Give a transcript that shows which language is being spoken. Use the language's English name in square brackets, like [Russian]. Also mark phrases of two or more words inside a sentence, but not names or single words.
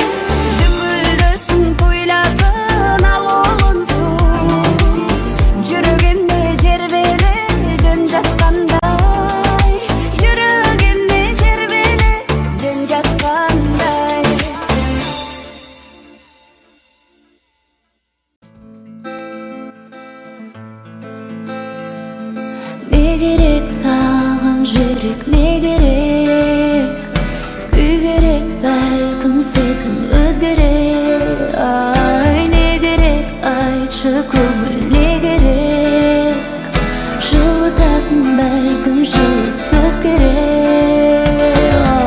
[Kyrgyz] дүкүлдөсүң туйласын ал олунсуң жүрөгүмдө жер беле жөн жаткандай жүрөгүмдө жер беле жөн жаткандай [Kazakh] не керек саған жүрек не керек күй керек бәлкім сезім өзгерер ай не керек айтшы көңіл не керек жылытатын бәлкім жылы сөз керек